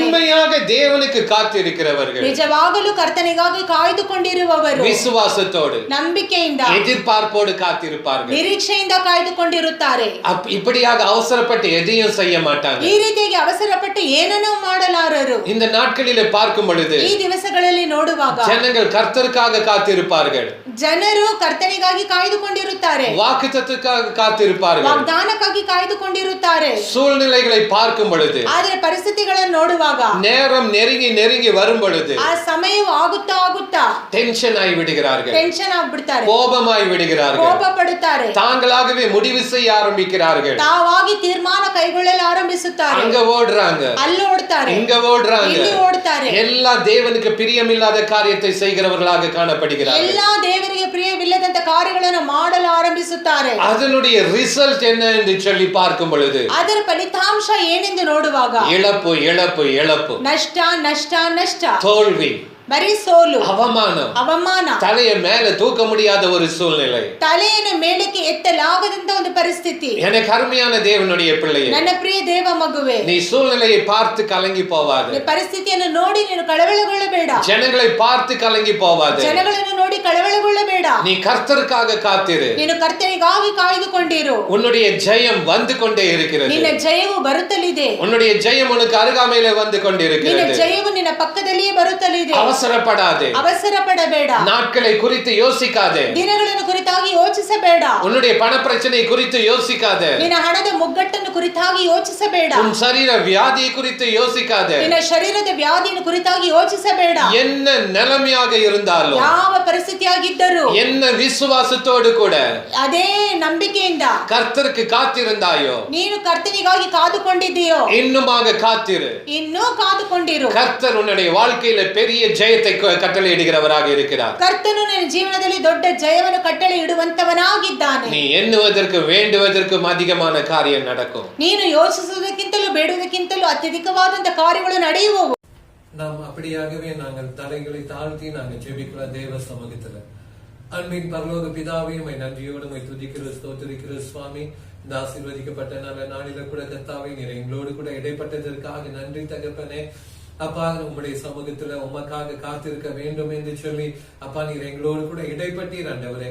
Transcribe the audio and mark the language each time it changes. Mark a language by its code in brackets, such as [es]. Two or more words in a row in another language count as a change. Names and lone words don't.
[ta] உண்மையாக தேவனுக்கு காத்திருக்கிறவர்கள், [kn] ನಿಜವಾಗಲೂ ಕರ್ತನಿಗಾಗಿ ಕಾಯ್ದುಕೊಂಡಿರುವವರು, [ta] விசுவாசத்தோடு [kn] ನಂಬಿಕೆಯಿಂದ [ta] எதிர்பார்ப்போடு காத்திருப்பார்கள். [kn] ನಿರೀಕ್ಷೆಯಿಂದ ಕಾಯ್ದುಕೊಂಡಿರುತ್ತಾರೆ. [ta] இப்படியாக அவசரப்பட்டு எதையும் செய்ய மாட்டாங்க. [kn] ಈ ರೀತಿಯಾಗಿ ಅವಸರಪಟ್ಟು ಏನನ್ನೂ ಮಾಡಲಾರರು. [ta] இந்த நாட்களிலே பார்க்கும் பொழுது [kn] ಈ ದಿವಸಗಳಲ್ಲಿ ನೋಡುವಾಗ [ta] ஜனங்கள் கர்த்தருக்காக காத்திருப்பார்கள், [kn] ಜನರು ಕರ್ತನಿಗಾಗಿ ಕಾಯ್ದುಕೊಂಡಿರುತ್ತಾರೆ, [ta] வாக்குத்தத்தத்துக்காக காத்திருப்பார்கள், [kn] ವಾಗ್ದಾನಕ್ಕಾಗಿ ಕಾಯ್ದುಕೊಂಡಿರುತ್ತಾರೆ. [ta] சூழ்நிலைகளை பார்க்கும் பொழுது, [kn] ಆದರೆ ಪರಿಸ್ಥಿತಿಗಳನ್ನು ನೋಡುವಾಗ, [ta] நேரம் நெருங்கி நெருங்கி வரும் பொழுது [kn] ಆ ಸಮಯವು ಆಗುತ್ತಾ [ta] டென்ஷன் ஆகி விடுகிறார்கள், [kn] ಟೆನ್ಷನ್ ಆಗ್ಬಿಡ್ತಾರೆ, [ta] கோபமாய் விடுகிறார்கள், [kn] ಕೋಪ ಪಡುತ್ತಾರೆ, [ta] தாங்களாகவே முடிவு செய்ய ஆரம்பிக்கிறார்கள், [kn] ತಾವಾಗಿ ತೀರ್ಮಾನ ಕೈಗೊಳ್ಳಲು ಆರಂಭಿಸುತ್ತಾರೆ. [ta] அங்க ஓடுறாங்க, [kn] ಅಲ್ಲಿ ಓಡ್ತಾರೆ, [ta] இங்க ஓடுறாங்க, [kn] ಇಲ್ಲಿ ಓಡ್ತಾರೆ. [ta] எல்லா தேவனுக்கு பிரியமில்லாத காரியத்தை செய்கிறவர்களாக காணப்படுகிறார்கள். [kn] ಎಲ್ಲಾ ದೇವರಿಗೆ ಪ್ರಿಯವಿಲ್ಲದಂತ ಕಾರ್ಯಗಳನ್ನು ಮಾಡಲು ಆರಂಭಿಸುತ್ತಾರೆ. [ta] அதனுடைய ரிசல்ட் என்ன என்று சொல்லி பார்க்கும் பொழுது [kn] ಅದರ ಫಲಿತಾಂಶ ಏನೆಂದು ನೋಡುವಾಗ [ta] இழப்பு இழப்பு இழப்பு, [kn] ನಷ್ಟ ನಷ್ಟ ನಷ್ಟ, [ta] தோல்வி, [kn] ಬರೀ ಸೋಲು, [ta] அவமானம், [kn] ಅವಮಾನ, [ta] தலையை மேல தூக்க முடியாத ஒரு சூழ்நிலை. [kn] ತಲೆಯನ್ನು ಮೇಲಕ್ಕೆ ಎತ್ತಲಾಗದಂತ ಒಂದು ಪರಿಸ್ಥಿತಿ. [ta] எனக்கு அருமையான தேவனுடைய பிள்ளையே, [kn] ನನ್ನ ಪ್ರಿಯ ದೇವ ಮಗುವೆ, [ta] நீ சூழ்நிலையை பார்த்து கலங்கி போவாது, [kn] ಈ ಪರಿಸ್ಥಿತಿಯನ್ನು ನೋಡಿ ನೀನು ಕಳವಳಗೊಳ್ಳಬೇಡ, [ta] ஜனங்களை பார்த்து கலங்கி போவாது, [kn] ಜನಗಳನ್ನು ನೋಡಿ ಕಳವಳಗೊಳ್ಳಬೇಡ. [ta] நீ கர்த்தருக்காக காத்திரு, [kn] ನೀನು ಕರ್ತನಿಗಾಗಿ ಕಾಯ್ದುಕೊಂಡಿರು. [ta] உன்னுடைய ஜெயம் வந்து கொண்டே இருக்கிறது, [kn] ನಿನ್ನ ಜಯವು ಬರುತ್ತಲಿದೆ, [ta] உன்னுடைய ஜெயம் உனக்கு அருகாமையிலே வந்து [kn] ನಿನ್ನ [ta] கொண்டிருக்கிறது. [kn] ಜಯವು ನಿನ್ನ ಪಕ್ಕದಲ್ಲಿಯೇ ಬರುತ್ತಲಿದೆ. [ta] அவசரப்படாதே, [kn] ಅವಸರ ಪಡಬೇಡ, [ta] நாட்களை குறித்து யோசிக்காதே, [kn] ದಿನಗಳನ್ನು ಕುರಿತಾಗಿ ಯೋಚಿಸಬೇಡ, [ta] உன்னுடைய பண பிரச்சனை குறித்து யோசிக்காதே, [kn] ನಿನ್ನ ಹಣದ ಮುಗ್ಗಟ್ಟನ್ನು ಕುರಿತಾಗಿ ಯೋಚಿಸಬೇಡ, [ta] உன் சரீர வியாதியை குறித்து யோசிக்காதே, [kn] ನಿನ್ನ ಶರೀರದ ವ್ಯಾಧಿಯನ್ನು ಕುರಿತಾಗಿ ಯೋಚಿಸಬೇಡ. [ta] என்ன நிலைமையாக இருந்தாலும், [kn] ಯಾವ ಪರಿಸ್ಥಿತಿಯಾಗಿದ್ದರೂ, [ta] என்ன விசுவாசத்தோடு கூட [kn] ಅದೇ ನಂಬಿಕೆಯಿಂದ [ta] கர்த்தருக்கு காத்திருந்தாயோ, [kn] ನೀನು ಕರ್ತನಿಗಾಗಿ ಕಾದುಕೊಂಡಿದ್ದೀಯೋ, [ta] இன்னுமாக காத்திரு. [kn] ಇನ್ನೂ ಕಾದುಕೊಂಡಿರು. [ta] கர்த்தர் உன்னுடைய வாழ்க்கையில பெரிய ஜெயத்தை கட்டளை இடுகிறவராக இருக்கிறார். [kn] ಕರ್ತನು ನಿನ್ನ ಜೀವನದಲ್ಲಿ ದೊಡ್ಡ ಜಯವನ್ನು ಕಟ್ಟಳೆ ಇಡುವಂತವನಾಗಿದ್ದಾನೆ. [ta] நீ எண்ணுவதற்கு வேண்டுவதற்கும் அதிகமான காரியம் நடக்கும். [kn] ನೀನು ಯೋಚಿಸುವುದಕ್ಕಿಂತಲೂ ಬೇಡುವುದಕ್ಕಿಂತಲೂ ಅತ್ಯಧಿಕವಾದಂತ ಕಾರ್ಯಗಳು ನಡೆಯುವವು. [ta] நாம் அப்படியாகவே நாங்கள் தலைகளை தாழ்த்தி நாங்கள் ஜெபிக்கிற தேவ சமூகத்துல அன்பின் பரலோக பிதாவே, உம்மை நன்றியோடு உம்மை துதிக்கிற ஸ்தோத்திரிக்கிற சுவாமி. இந்த ஆசீர்வதிக்கப்பட்ட நல்ல நாளில கூட கர்த்தாவே, நீர் எங்களோடு கூட இடைப்பட்டதற்காக நன்றி தகப்பனே. அப்பா, உம்முடைய சமூகத்துல உமக்காக காத்திருக்க வேண்டும் என்று சொல்லி அப்பா நீர் எங்களோடு கூட இடைப்பட்டீர் ஆண்டவரே.